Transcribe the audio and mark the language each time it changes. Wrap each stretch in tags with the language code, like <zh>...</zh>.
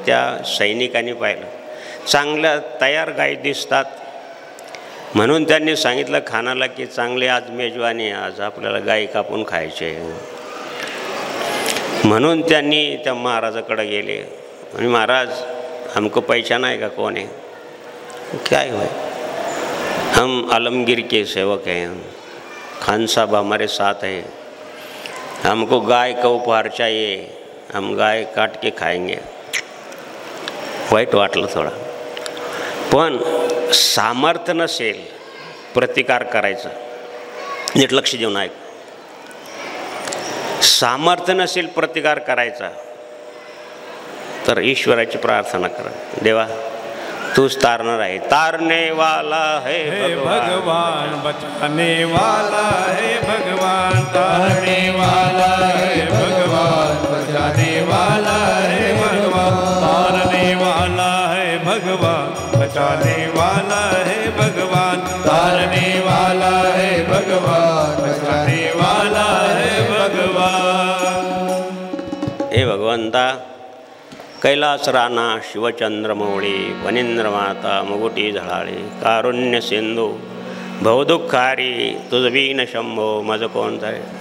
<mr>त्या सैनिकांनी पाहिलं, चांगल्या तयार गायी दिसतात, म्हणून त्यांनी सांगितलं खानाला की चांगली आज मेजवानी, आज आपल्याला गायी कापून खायचे. म्हणून त्यांनी त्या महाराजाकडे गेले आणि</mr> <hi>महाराज हमको पहचाना है का कौन है? क्या है? हम आलमगीर के सेवक हैं, खान साहब हमारे साथ हैं, हमको गाय का उपहार चाहिए, हम गाय काट के खाएंगे.</hi> <mr>वाईट वाटलं थोडं, पण सामर्थ्य नसेल प्रतिकार करायचं, नीट लक्ष देऊन ऐक. सामर्थ्य नसेल प्रतिकार करायचा तर ईश्वराची प्रार्थना करा, देवा तूच तारणार आहे.</mr> <hi>तारने वाला है भगवान, बचाने वाला है भगवान, तारने वाला है भगवान, बचाने वाला है भगवान, तारने वाला है भगवान, बचाने वाला है भगवान, तारने वाला है भगवान, बचाने वाला है भगवान.</hi> <mr>हे भगवंता, कैलास राणा शिवचंद्रमौळी, वनिंद्रमाता मुगुटी झळाळे, कारुण्य सिंधू भवदुःखारी तुझ बीन शंभो माझं कोण आहे.</mr>